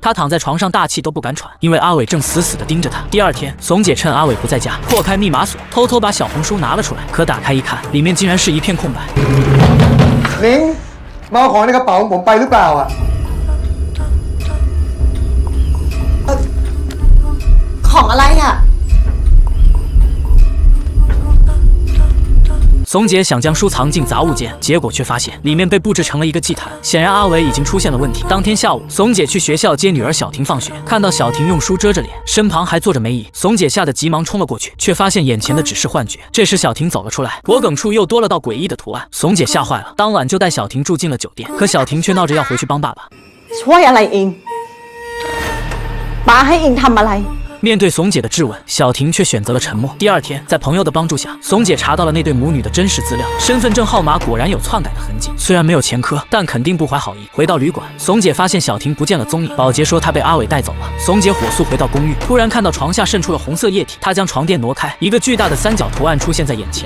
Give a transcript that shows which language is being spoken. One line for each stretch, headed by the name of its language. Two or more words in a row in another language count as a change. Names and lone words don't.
Chinese: 她躺在床上大气都不敢喘，因为阿伟正死死地盯着她。第二天，怂姐趁阿伟不在家，破开密码锁，偷偷把小红书拿了出来。可打开一看，里面竟然是一片空白。
Thai: นิ้งมาเอาของในกระเป๋าของผมไปหรือเปล่าอ่ะ ของอะไรอ่ะ
Chinese: 怂姐想将书藏进杂物间，结果却发现里面被布置成了一个祭坛。显然阿伟已经出现了问题。当天下午，怂姐去学校接女儿小婷放学，看到小婷用书遮着脸，身旁还坐着梅姨，怂姐吓得急忙冲了过去，却发现眼前的只是幻觉。这时小婷走了出来，脖梗处又多了道诡异的图案。怂姐吓坏了，当晚就带小婷住进了酒店。可小婷却闹着要回去帮爸爸。
Thai: ช่วยอะไรเองป้าให้เองทำอะไร？
Chinese: 面对怂姐的质问，小婷却选择了沉默。第二天，在朋友的帮助下，怂姐查到了那对母女的真实资料，身份证号码果然有篡改的痕迹。虽然没有前科，但肯定不怀好意。回到旅馆，怂姐发现小婷不见了踪影，保洁说她被阿伟带走了。怂姐火速回到公寓，突然看到床下渗出了红色液体，她将床垫挪开，一个巨大的3角图案出现在眼前。